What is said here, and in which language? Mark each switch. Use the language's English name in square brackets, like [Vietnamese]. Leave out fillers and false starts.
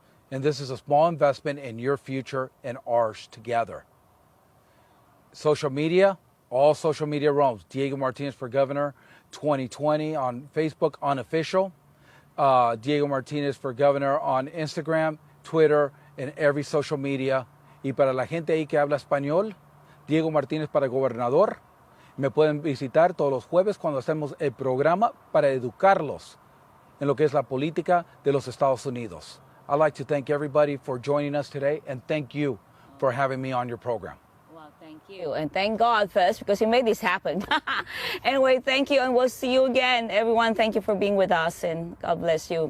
[English] And this is a small investment in your future and ours together. Social media, all social media roams. Diego Martinez for Governor 2020 on Facebook, unofficial. Diego Martinez for Governor on Instagram, Twitter, and every social media. [Spanish] Y para la gente ahí que habla español, Diego Martinez para Gobernador. Me pueden visitar todos los jueves cuando hacemos el programa para educarlos en lo que es la política de los Estados Unidos. [English] I'd like to thank everybody for joining us today, and thank you for having me on your program. Well, thank you. And thank God first, because He made this happen. Anyway, thank you, and we'll see you again. Everyone, thank you for being with us, and God bless you.